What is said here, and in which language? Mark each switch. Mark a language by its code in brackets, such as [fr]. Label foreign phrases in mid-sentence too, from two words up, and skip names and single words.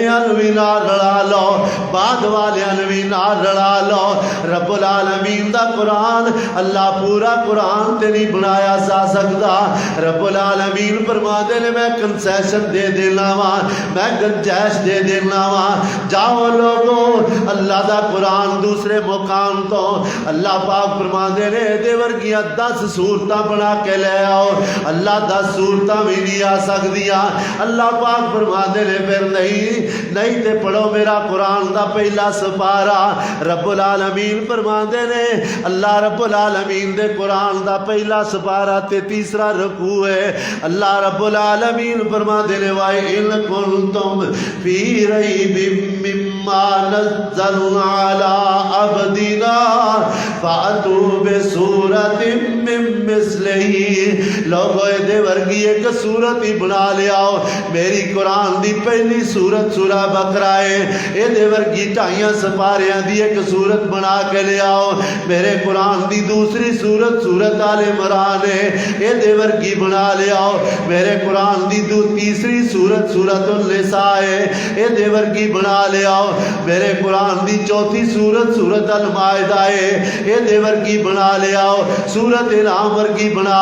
[pa] انوی نال رلا لو بعد والے انوی نال رلا لو رب العالمین دا قرآن اللہ پورا قرآن تے نہیں بنایا جا سکتا رب العالمین فرما دے نے میں کنسیشن دے دینا وا میں گنجائش دے دینا وا جاؤ لوگو اللہ دا قرآن دوسرے مقام تو اللہ پاک فرما دے رہے دے ورگیاں 10 صورتاں بنا کے لے آؤ اللہ 10 صورتاں بھی نہیں آ سکدیاں اللہ پاک فرما دے رہے پھر نہیں تے پڑھو میرا قرآن دا پہلا سپارہ رب العالمین فرما دے رہے اللہ رب العالمین دے قرآن دا پہلا سپارہ تے تیسرا رکوع ہے اللہ رب العالمین فرما دے رہے [ar] وَإِن كُنتُمْ فِي رَيْبٍ مِّمَّا نَزَّلْنَا عَلَىٰ عَبْدِنَا فَأْتُوا بِسُورَةٍ مِّن [pa] مِّثْلِهِ لوگو دے ورگی ایک سورت ہی بنا لے آؤ میری قرآن دی پہلی سورت سورہ بقرہ ہے دے ورگی 2 سپاریاں دی ایک سورت بنا کے لے آؤ میرے قرآن دی دوسری سورت سورت آل عمران ہے دے ورگی بنا لے آؤ میرے قرآن دی تیسری سورت سورت النساء ہے دے ورگی بنا لے آؤ میرے قرآن دی چوتھی سورت سورت المائدہ ہے دے ورگی بنا لے آؤ سورت انعام ورگی بنا